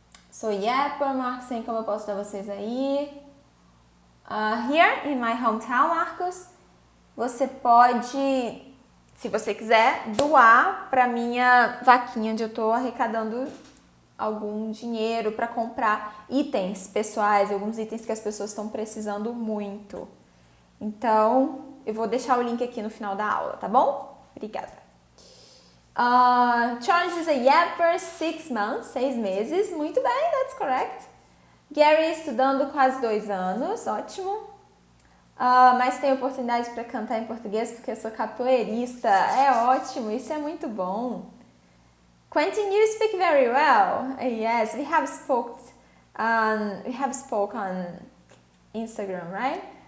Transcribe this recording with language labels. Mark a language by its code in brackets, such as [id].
[pt] So, Marcos, como eu posso dar vocês aí? [en] Here in my hometown, [pt] Marcos, você pode, se você quiser, doar para minha vaquinha onde eu estou arrecadando algum dinheiro para comprar itens pessoais, alguns itens que as pessoas estão precisando muito. Então, eu vou deixar o link aqui no final da aula, tá bom? Obrigada. [en] Charles is a yapper, 6 months, 6 meses. [pt] Muito bem, [en] that's correct. [pt] Gary estudando quase 2 anos, ótimo. Mas tem oportunidade para cantar em português porque eu sou capoeirista. É ótimo, isso é muito bom. [en] Quentin, you speak very well. Yes, we have spoke on Instagram, right?